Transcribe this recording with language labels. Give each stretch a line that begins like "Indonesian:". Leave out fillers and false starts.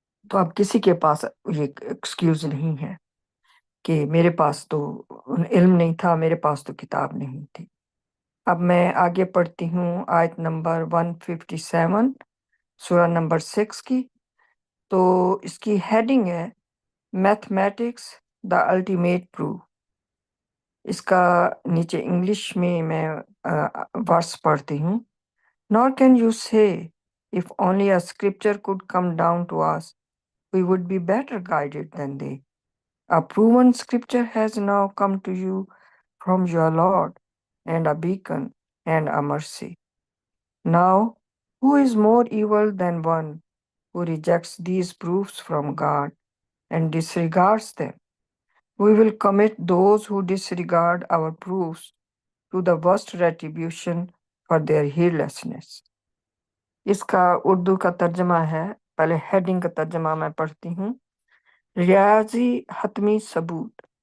Urdu: تو اب کسی کے پاس یہ ایکسکیوز نہیں ہے کہ میرے پاس تو علم نہیں تھا، میرے پاس تو کتاب نہیں تھی۔ اب میں آگے پڑھتی ہوں آیت نمبر 157 سورہ نمبر 6 کی۔ تو اس کی ہیڈنگ ہے
English: Mathematics the ultimate proof.
Urdu: اس کا نیچے انگلش میں ورس پڑھتی ہوں۔
English: Nor can you say, if only a scripture could come down to us, we would be better guided than they. A proven scripture has now come to you from your Lord, and a beacon and a mercy. Now, who is more evil than one who rejects these proofs from God and disregards them? We will commit those who disregard our proofs to the worst retribution for their heedlessness۔
Urdu: اس کا اردو کا ترجمہ ہے، پہلے heading کا ترجمہ میں پڑھتی ہوں، ریاضی حتمی ثبوت۔